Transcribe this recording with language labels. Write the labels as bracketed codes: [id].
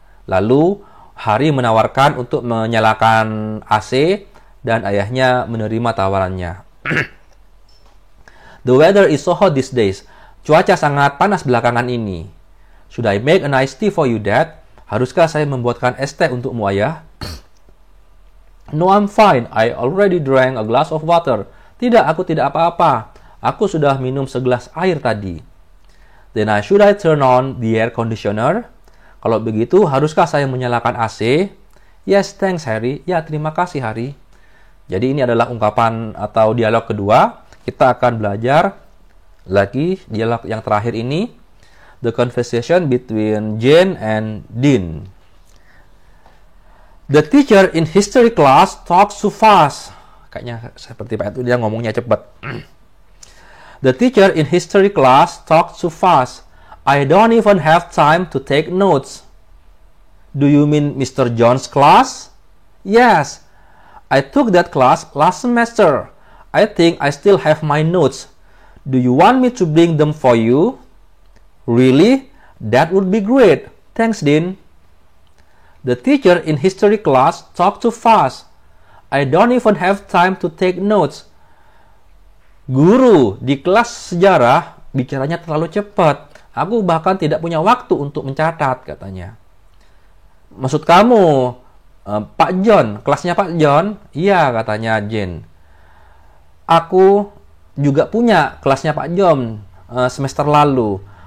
[id] Lalu Harry menawarkan untuk menyalakan AC, dan ayahnya menerima tawarannya. [en] The weather is so hot these days. [id] Cuaca sangat panas belakangan ini. [en] Should I make a nice tea for you, Dad? [id] Haruskah saya membuatkan es teh untukmu, ayah? [en] No, I'm fine. I already drank a glass of water. [id] Tidak, aku tidak apa-apa. Aku sudah minum segelas air tadi. [en] Then should I turn on the air conditioner? [id] Kalau begitu, haruskah saya menyalakan AC? [en] Yes, thanks, Harry. [id] Ya, terima kasih, Harry. Jadi ini adalah ungkapan atau dialog kedua. Kita akan belajar lagi dialog yang terakhir ini. [en] The conversation between Jane and Dean. The teacher in history class talks too fast. [id] Kayaknya seperti Pak itu, dia ngomongnya cepat. [en] The teacher in history class talks too fast. I don't even have time to take notes. Do you mean Mr. John's class? Yes. I took that class last semester. I think I still have my notes. Do you want me to bring them for you? Really? That would be great. Thanks, Dean. The teacher in history class talked too fast. I don't even have time to take notes. [id] Guru di kelas sejarah bicaranya terlalu cepat. Aku bahkan tidak punya waktu untuk mencatat, katanya. Maksud kamu, Pak John, kelasnya Pak John? Iya, katanya Jane. Aku juga punya kelasnya Pak John semester lalu.